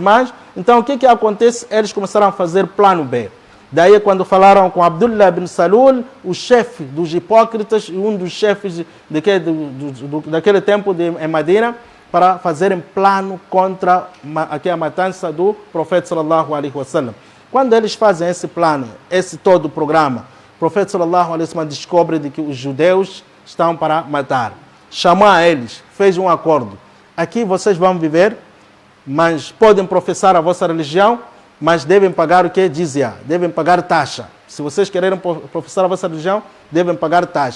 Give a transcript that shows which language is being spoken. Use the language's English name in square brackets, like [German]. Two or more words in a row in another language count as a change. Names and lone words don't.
[Portuguese] Então, o que acontece? Eles começaram a fazer plano B. Daí, quando falaram com Abdullah bin Salul, o chefe dos hipócritas e um dos chefes daquele tempo em Medina, para fazerem plano contra a matança do profeta [Arabic] صلى الله عليه وسلم. [Portuguese] Quando eles fazem esse plano, esse todo o programa, o profeta [Arabic] صلى الله عليه وسلم [Portuguese] descobre de que os judeus estão para matar. Chamou a eles, fez um acordo. Aqui vocês vão viver, mas podem professar a vossa religião, mas devem pagar o que? Jizya, devem pagar taxa. Se vocês querem professar a vossa religião, devem pagar taxa.